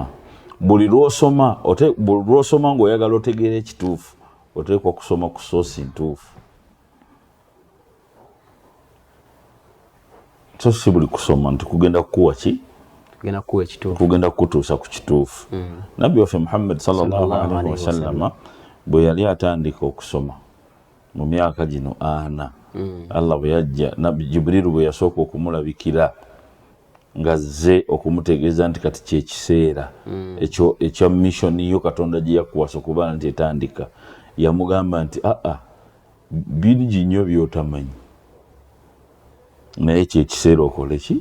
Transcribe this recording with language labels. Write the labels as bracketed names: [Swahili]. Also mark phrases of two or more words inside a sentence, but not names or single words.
[Ganda] Buli lw'osoma ng'oyagala otegeera ekituufu oteekwa kusoma ku soosi ntuufu. So si buli kusoma nti kugenda kukuwa ki? Kugenda kukutuusa ku kituufu. Nabbi waffe Muhammad [Arabic] صلى الله عليه وسلم [Ganda] bwe yali atandika okusoma mu myaka gino 4, Allah bwe yajja, Nabbi Jibrilu bwe yasooka okumulabikira ng'azze okumutegeeza nti kati kyekiseera ekya missoni yo Katonda gye yakuwasa okuba nti etandika, yamugamba nti bingi nnyo by'otamanyi, naye kyekiseera okole ki?